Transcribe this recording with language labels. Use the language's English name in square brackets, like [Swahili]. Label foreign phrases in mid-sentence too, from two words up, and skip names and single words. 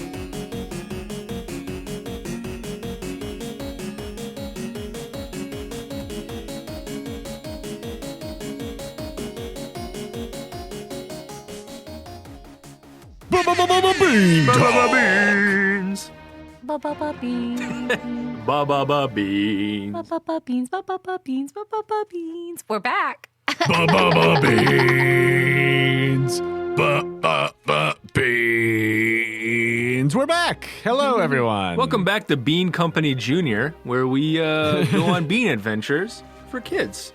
[English] Beans. Beans. Ba-ba-ba beans. Ba-ba-ba beans. Ba-ba-ba beans. Ba-ba-ba beans. Ba-ba-ba beans. We're back. Beans. Beans. We're back. Hello, everyone. Welcome back to Bean Company Jr., where we go on bean adventures for kids.